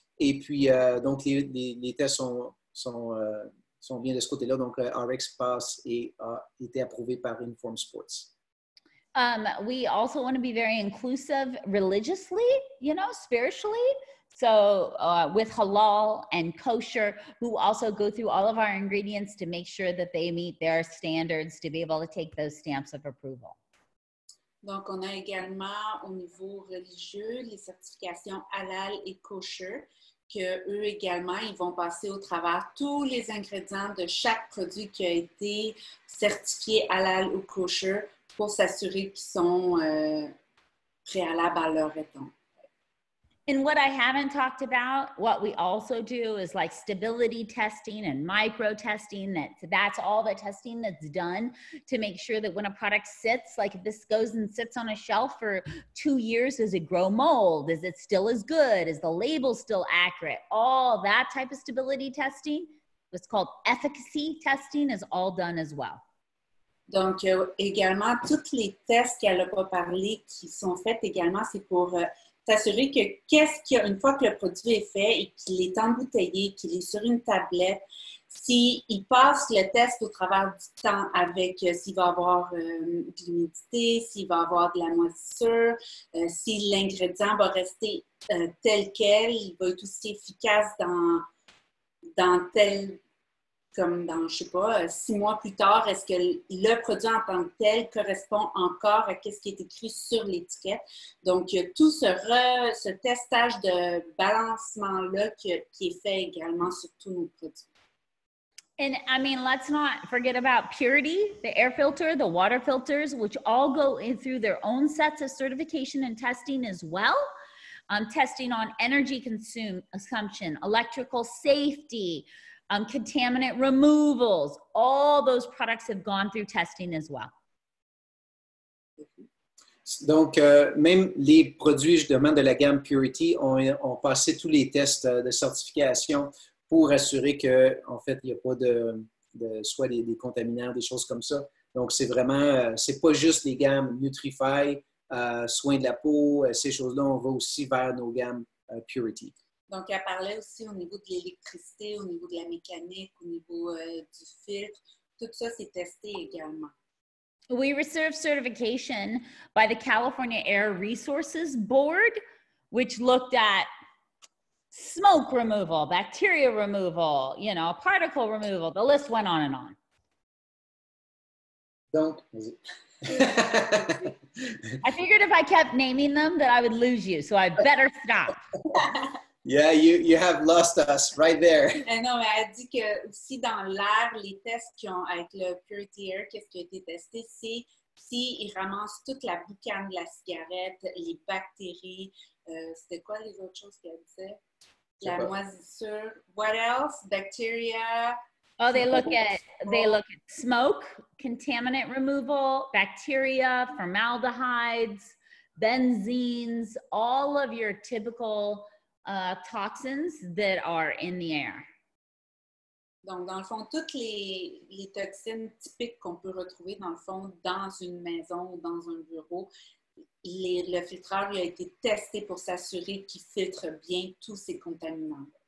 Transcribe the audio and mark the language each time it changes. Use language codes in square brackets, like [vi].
[fr] Et puis, donc, les tests sont bien de ce côté-là. Donc, RX passe et a été approuvé par Informed Sports. [en] We also want to be very inclusive religiously, spiritually. So with halal and kosher, who also go through all of our ingredients to make sure that they meet their standards to be able to take those stamps of approval. Donc, on a également au niveau religieux les certifications halal et kosher, que eux également, ils vont passer au travers tous les ingrédients de chaque produit qui a été certifié halal ou kosher pour s'assurer qu'ils sont préalables à leur état. And what I haven't talked about, what we also do is like stability testing and micro testing. That's all the testing that's done to make sure that when a product sits, like if this goes and sits on a shelf for 2 years, does it grow mold? Is it still as good? Is the label still accurate? All that type of stability testing, what's called efficacy testing, is all done as well. [fr] Donc, également, tous les tests qu'elle n'a pas parlé qui sont faits également, c'est pour s'assurer que une fois que le produit est fait et qu'il est embouteillé, qu'il est sur une tablette, s'il passe le test au travers du temps avec s'il va avoir de l'humidité, s'il va avoir de la moisissure, si l'ingrédient va rester tel quel, il va être aussi efficace dans tel... comme dans, je ne sais pas, 6 mois plus tard, est-ce que le produit en tant que tel correspond encore à ce qui est écrit sur l'étiquette? Donc, tout ce testage de balancement-là qui est fait également sur tous nos produits. [en] And I mean, let's not forget about purity, the air filter, the water filters, which all go in through their own sets of certification and testing as well. Testing on energy consumption, electrical safety, contaminant removals, all those products have gone through testing as well. [fr] Donc, même les produits, justement, de la gamme Purity ont passé tous les tests de certification pour assurer qu'en fait, il n'y a pas soit des contaminants, des choses comme ça. Donc, c'est vraiment, c'est pas juste les gammes Nutrify, soins de la peau, ces choses-là, on va aussi vers nos gammes Purity. Donc, elle parlait aussi au niveau de l'électricité, au niveau de la mécanique, au niveau du filtre. Tout ça, c'est testé également. [en] We received certification by the California Air Resources Board, which looked at smoke removal, bacteria removal, particle removal. The list went on and on. [fr] Donc, [en] I figured if I kept naming them that I would lose you, so I better stop. Yeah, you have lost us right there. [fr] Non, mais elle dit que aussi dans l'air, les tests qu'ils ont avec le Purity Air, qu'est-ce qui a été testé, c'est s'ils ramassent toute la boucane de la cigarette, les bactéries, c'était quoi les autres choses qu'elle disait? La moisissure. [en] What else? Bacteria. Oh, they look at smoke, contaminant removal, bacteria, formaldehydes, benzenes, all of your typical toxins that are in the air. [fr] Donc, dans le fond, toutes les toxines typiques qu'on peut retrouver, dans le fond, dans une maison ou dans un bureau, le filtreur il a été testé pour s'assurer qu'il filtre bien tous ces contaminants.